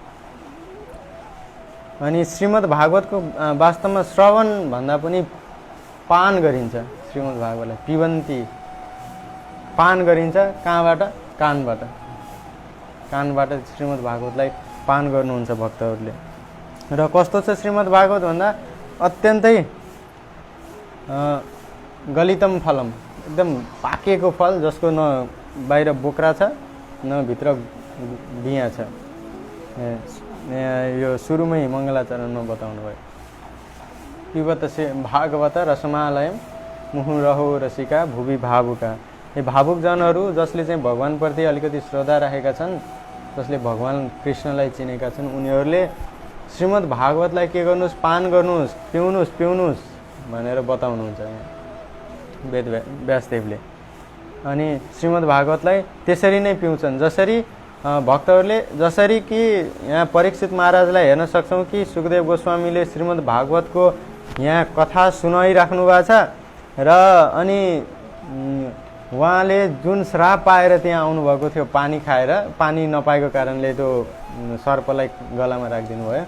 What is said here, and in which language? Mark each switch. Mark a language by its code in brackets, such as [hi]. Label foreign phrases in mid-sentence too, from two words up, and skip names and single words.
[ne] अनि श्रीमद् भागवतको वास्तवमा श्रवण भन्दा पनि पान गरिन्छ। श्रीमद् भागवतलाई पिबन्ती पान गरिन्छ। कहाँबाट? कानबाट श्रीमद् भागवतलाई पान गर्नुहुन्छ भक्तहरूले। र कस्तो छ श्रीमद् भागवत भन्दा अत्यन्तै [sa] गलितम फलम, [ne] एकदम पाकेको फल जसको न बाहिर बोक्रा छ न भित्र बिया छ। यो सुरुमै मङ्गलाचरणमा बताउनु भयो। [sa] पिबत भागवत रसमालयम मुहुरहो रसिका भुवि भावुका। [ne] यो भावुकजनहरू जसले चाहिँ भगवानप्रति अलिकति श्रद्धा राखेका छन्, जसले भगवान कृष्णलाई चिनेका छन्, उनीहरूले श्रीमद् भागवतलाई के गर्नुहोस्? पान गर्नुहोस्, पिउनुहोस् भनेर बताउनुहुन्छ यहाँ वेद व्यासदेवले। अनि श्रीमद् भागवतलाई त्यसरी नै पिउँछन् जसरी भक्तहरूले, जसरी कि यहाँ परीक्षित महाराजलाई हेर्न सक्छौँ कि सुखदेव गोस्वामीले श्रीमद् भागवतको यहाँ कथा सुनाइराख्नु भएको छ र अनि उहाँले जुन श्राप पाएर त्यहाँ आउनुभएको थियो पानी खाएर, पानी नपाएको कारणले त्यो सर्पलाई गलामा राखिदिनु भयो।